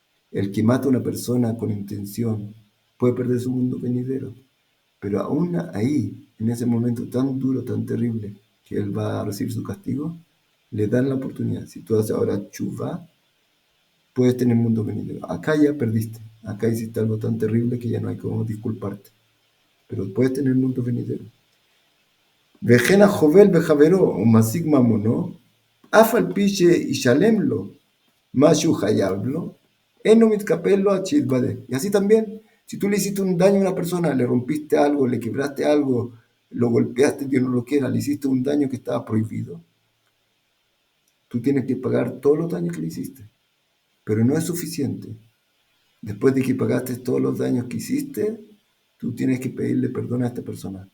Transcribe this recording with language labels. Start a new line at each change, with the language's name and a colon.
Spanish: El que mata a una persona con intención puede perder su mundo venidero, pero aún ahí, en ese momento tan duro, tan terrible, que él va a recibir su castigo, le dan la oportunidad. Si tú haces ahora chuvá, puedes tener mundo venidero. Acá ya perdiste, acá hiciste algo tan terrible que ya no hay cómo disculparte, pero puedes tener mundo venidero.
Hebrew: וכן החובל בחברו ומשיג ממונו, אף על פי שישלם לו מה שהוא חייב לו, אינו מתקפל לו עד שיתוודה.
Spanish: Y así también, si tú le hiciste un daño a una persona, le rompiste algo, le quebraste algo, lo golpeaste, Dios no lo quiera, le hiciste un daño que estaba prohibido, tú tienes que pagar todos los daños que le hiciste. Pero no es suficiente. Después de que pagaste todos los daños que hiciste, tú tienes que pedirle perdón a esta persona.